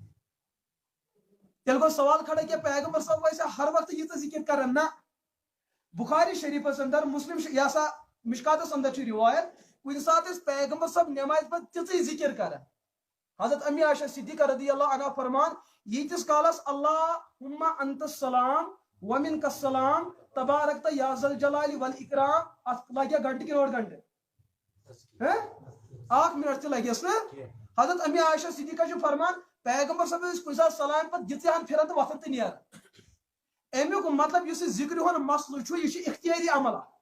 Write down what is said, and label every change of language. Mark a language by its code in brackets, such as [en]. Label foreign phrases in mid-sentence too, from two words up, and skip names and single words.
[ks] تیٚلہِ گوٚو سوال کھڑا کہِ پیغمبر صٲب ٲسیا ہر وقتہٕ ییٖژاہ ذکر کران نہ بخاری شریفس اندر مسلم یہ سا مشکاتس اندر چھِ روایت کُنہِ ساتہٕ ٲسۍ پیغمبر صٲب نمازِ پتہٕ تِژٕے ذکر کران حضرت امی عائشہ صدیقہ [ar] رضی اللہ عنہا [ks] فرمان ییٖتِس کالس [ar] اللہُمّ انت السلام ومنک السلام تبارکت یا ذل جلال والاکرام [ks] اتھ لگیا گھنٹہٕ کِنہٕ اوٚڑ گھنٹہٕ اکھ منٹ تہِ لگیس نہٕ حضرت امی عائشہ صدیقہ چھُ فرمان پیغمبر صٲب ٲسۍ کُنہِ ساتہٕ سلام پتہٕ دِژے ہن پھران تہٕ وۄتھان تہٕ نیران امیُک مطلب یُس یہِ ذکرِ ہُنٛد مسلہٕ چھُ یہِ چھُ اختیٲری عمل